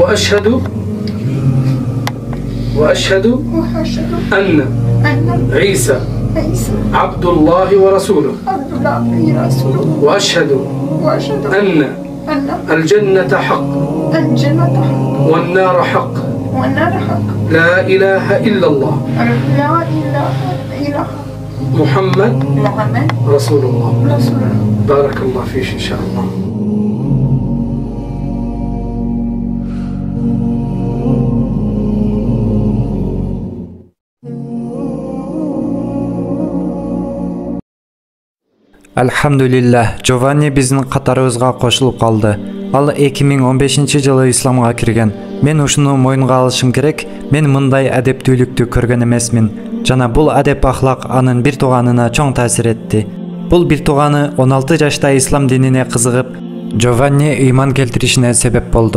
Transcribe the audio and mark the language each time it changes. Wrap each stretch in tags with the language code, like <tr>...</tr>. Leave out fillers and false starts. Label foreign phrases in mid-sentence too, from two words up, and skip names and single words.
<ar>وأشهد أن عيسى عبد الله ورسوله وأشهد أن الجنة حق والنار حق لا إله إلا الله محمد رسول الله بارك الله فيك إن شاء الله.</ar> <ky>Alhamdulillah, Giovanni биздин катарыбызга кошулуп калды. Ал 2015-жылы исламга кирген. Мен ушуну моюнга алышым керек. Мен мындай адептүүлүктү көргөн эмесмин. Жана бул адеп ахлак анын бир тууганына чоң таасир этти. Бул бир тууганы 16 жашта ислам динине кызыгып, Giovanni ыйман келтиришине себеп болду.</ky>